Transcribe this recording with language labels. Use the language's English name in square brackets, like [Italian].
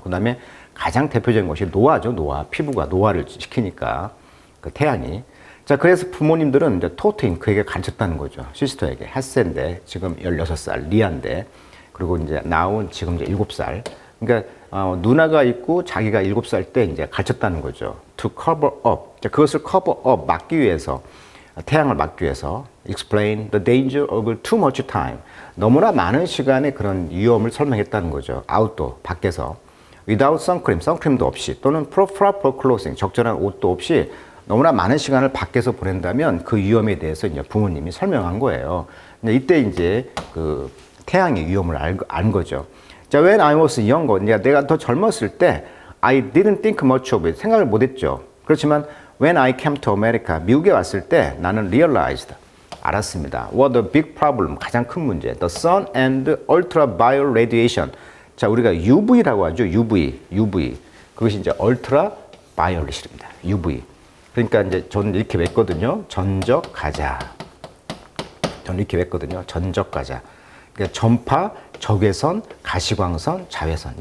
[Korean] 그다음에 가장 대표적인 것이 노화죠. 노화. 피부가 노화를 시키니까 그 태양이. 자, 그래서 부모님들은 이제 토트인 그에게 가르쳤다는 거죠. 시스터에게. 햇센데 지금 16살, 리안데 그리고 이제 나온 지금 이제 7살. 그러니까 누나가 있고 자기가 7살 때 이제 가르쳤다는 거죠. [English] To cover up. [Korean] 자, 그것을 [English] cover up [Korean] 막기 위해서 태양을 막기 위해서 [English] explain the danger of too much time. [Korean] 너무나 많은 시간의 그런 위험을 설명했다는 거죠. 아웃도어, 밖에서. without 선크림, 선크림도 없이 또는 [English] proper clothing, [Korean] 적절한 옷도 없이 너무나 많은 시간을 밖에서 보낸다면 그 위험에 대해서 이제 부모님이 설명한 거예요. 이때 이제 그 태양의 위험을 안 거죠. [English] 자, when I was younger, [Korean] 내가 더 젊었을 때 [English] I didn't think much of it. [Korean] 생각을 못 했죠. 그렇지만 [English] when I came to America, [Korean] 미국에 왔을 때 나는 realized, 알았습니다. [English] What the big problem, 가장 큰 문제. The sun and ultraviolet radiation. [Korean] 자, 우리가 UV라고 하죠. UV. 그것이 이제 ultraviolet입니다. [English] UV. [Korean] 그러니까 이제 저는 이렇게 맺거든요. 전적 가자. 저는 이렇게 맺거든요. 전적 가자. 그러니까 전파, 적외선, 가시광선, 자외선.